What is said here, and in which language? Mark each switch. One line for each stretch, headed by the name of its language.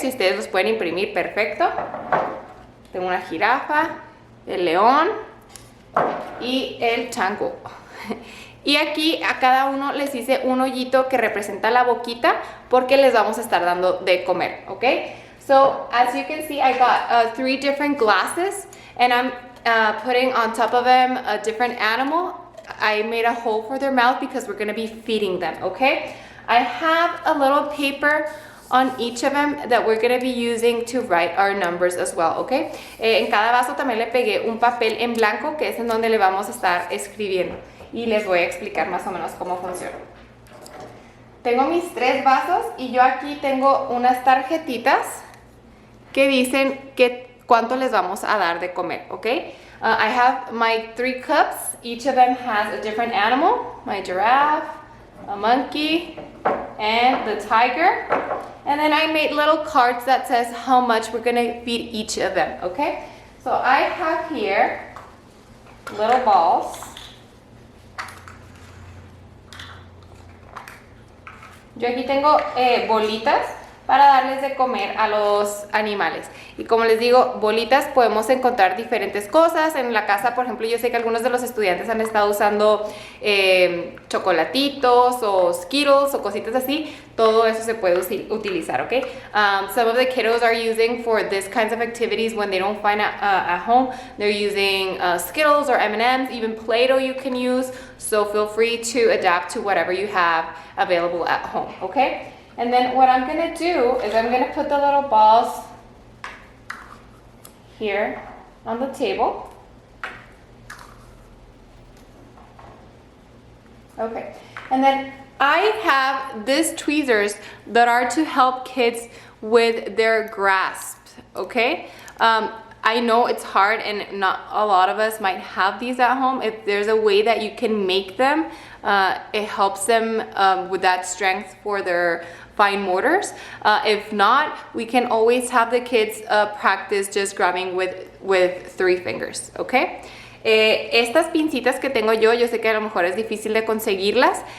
Spanish: Si ustedes los pueden imprimir, perfecto. Tengo una jirafa, el león y el chango. Y aquí a cada uno les hice un hoyito que representa la boquita porque les vamos a estar dando de comer, ¿ok?
English: So, as you can see, I got 3 different glasses, and I'm putting on top of them a different animal. I made a hole for their mouth because we're going to be feeding them, okay? I have a little paper on each of them that we're going to be using to write our numbers as well, okay?
Spanish: En cada vaso también le pegué un papel en blanco que es en donde le vamos a estar escribiendo, y les voy a explicar más o menos cómo funciona. Tengo mis 3 vasos y yo aquí tengo unas tarjetitas que dicen cuánto les vamos a dar de comer, okay?
English: I have my 3 cups. Each of them has a different animal. My giraffe, a monkey, and the tiger. And then I made little cards that says how much we're going to feed each of them, okay? So I have here little balls.
Spanish: Yo aquí tengo bolitas para darles de comer a los animales. Y como les digo, bolitas podemos encontrar diferentes cosas. En la casa, por ejemplo, yo sé que algunos de los estudiantes han estado usando chocolatitos o Skittles o cositas así. Todo eso se puede utilizar, ¿ok?
English: Some of the kiddos are using for this kinds of activities when they don't find at home. They're using Skittles or M&Ms, even Play-Doh you can use. So feel free to adapt to whatever you have available at home, okay? And then what I'm going to do is I'm going to put the little balls here on the table. Okay, and then I have these tweezers that are to help kids with their grasp, okay? I know it's hard and not a lot of us might have these at home. If there's a way that you can make them, it helps them with that strength for their fine motors. If not, we can always have the kids practice just grabbing with 3 fingers, okay?
Spanish: Estas pincitas que tengo yo sé que a lo mejor es difícil de conseguirlas.